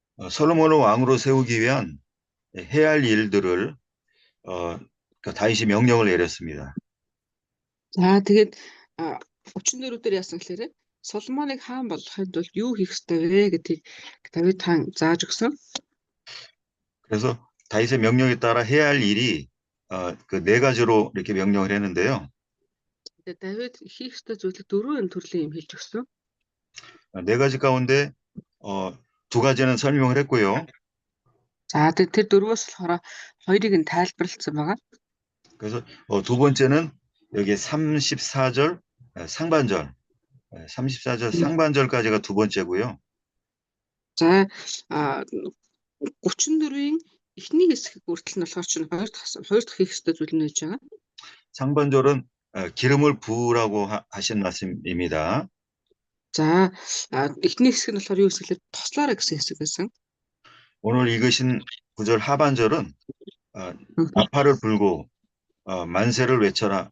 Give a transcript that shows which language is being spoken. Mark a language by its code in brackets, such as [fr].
[ko] 솔로몬을 왕으로 세우기 위한 해야 할 일들을 다윗이 명령을 내렸습니다. [mn] За тэгээд 34 дээр яасан гэхээр Соломоныг хаан болгохын тулд юу хийх ёстой вэ гэдгийг Давид хаан зааж өгсөн. [ko] 그래서 다윗의 명령에 따라 해야 할 일이 그 네 가지로 이렇게 명령을 했는데요. [mn] Тэгээд Давид хийх ёстой зүйлийг 4 төрлийн юм хэлж өгсөн. [ko] 네 가지 가운데 두 가지는 설명을 했고요. [mn] За тэр 4-өөс болохоор 2-ыг нь тайлбарлагдсан байгаа. [ko] 그래서 두 번째는 여기 34절 상반절 34절 상반절까지가 두 번째고요. [mn] За 34-ийн эхний хэсэг хүртэл нь болохоор чинь 2 дахь хийх ёстой зүйл нь байж байгаа. [ko] 상반절은 기름을 부으라고 하신 말씀입니다. [mn] За эхний хэсэг нь болохоор юу гэвэл тослоорой гэсэн хэсэг байсан. [ko] 오늘 읽으신 9절 하반절은 나팔을 불고 만세를 외쳐라.